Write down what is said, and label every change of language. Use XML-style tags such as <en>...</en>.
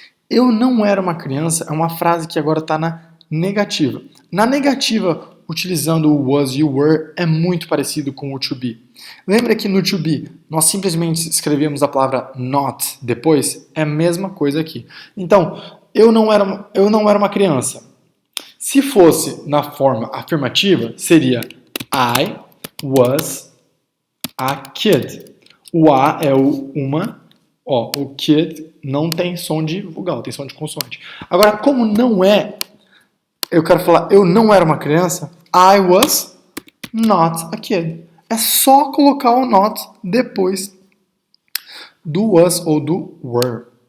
<pt>Eu não era uma criança é uma frase que agora está na negativa. Na negativa, utilizando o was e o were, é muito parecido com o to be. Lembra que no to be, nós simplesmente escrevemos a palavra not depois? É a mesma coisa aqui. Então, eu não era uma criança. Se fosse na forma afirmativa, seria</pt> <en>I was a kid.</en> <pt>O a é o uma, o kid não tem som de vogal, tem som de consoante. Agora, como não é, eu quero falar, eu não era uma criança,</pt> <en>I was not a kid.</en> <pt>É só colocar o not depois do was ou do were.</pt>